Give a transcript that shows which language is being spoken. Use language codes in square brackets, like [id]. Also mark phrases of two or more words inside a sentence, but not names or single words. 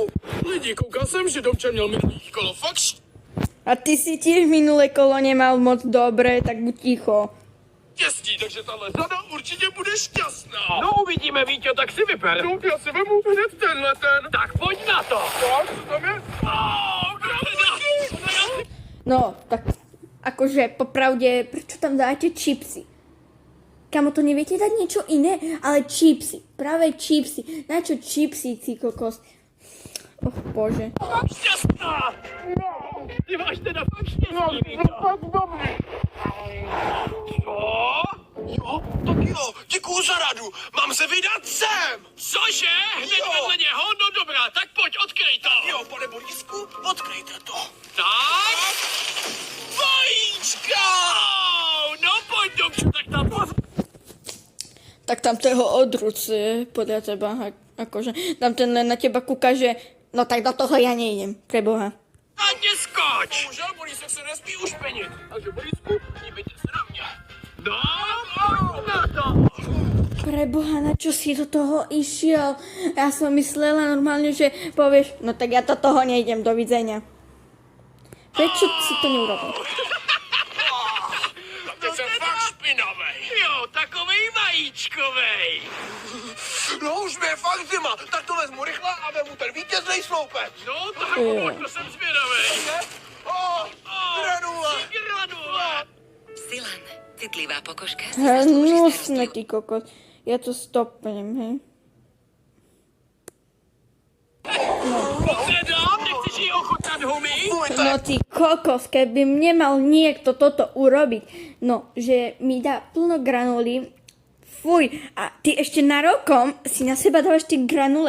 [cs] Lidi, koukal jsem, že Domča měl minulý kolo fakt [sk] A ty si tiež minulé kolo nemal moc dobre, tak buď ticho. [cs] štěstí, takže tahle řada určitě bude šťastná. No uvidíme, Víťo, tak si vyber. No, já si vemu hned tenhle ten. Tak pojď na to. Tak, co tam je? No, [sk] tak akože popravde, prečo tam dáte čipsy? Kamo, to neviete dať niečo iné? Ale čipsy, práve čipsy. Na čo čipsy, ty kokos? Och, bože. [cs] Šťastná! Ty máš teda fakt štěstí, Víťo. Tak dobrý. Co? Jo, tak jo, děkuju za radu. Mám se vydat sem. Cože? Hned Jo. vedle něho? No dobrá, tak pojď, odkryj to. Jo, pane Borisku, odkryjte to. Tak? Vajíčka! Oh, no pojď, Domču, tak tam [sk] Tak tam toho odruc podľa teba, akože tam ten na teba kúka, že no tak do toho ja nejdem, preboha. [cs] a neskoč. Bohužel Borisek se nesmí ušpenit. Takže Borisku, hýbejte se na mě. No, pojď na to. [sk] Preboha, na čo si do toho išiel? Ja som myslela normálne, že povieš, no tak ja do toho nejdem, dovidenia. Prečo si to neurobil? [cs] Tak teď jsem fakt špinavej. Jo, takovej vajíčkovej. No už mi je fakt zima, tak to vezmu rychle a vemu ten vítěznej sloupec. No tak pojď, to jsem zvědavej. Granule. Granule. Silan, [sk] citlivá pokožka si zaslúži Hnusné, starostlivosť. ty kokos. Ja to stopnem, hej. [cs] Teda, nechceš jí ochutnat, Humi? [sk] No ty kokos, keby mne mal niekto toto urobiť, no, že mi dá plno granulí, fuj, a ty ešte na rokom si na seba dávaš tie granule.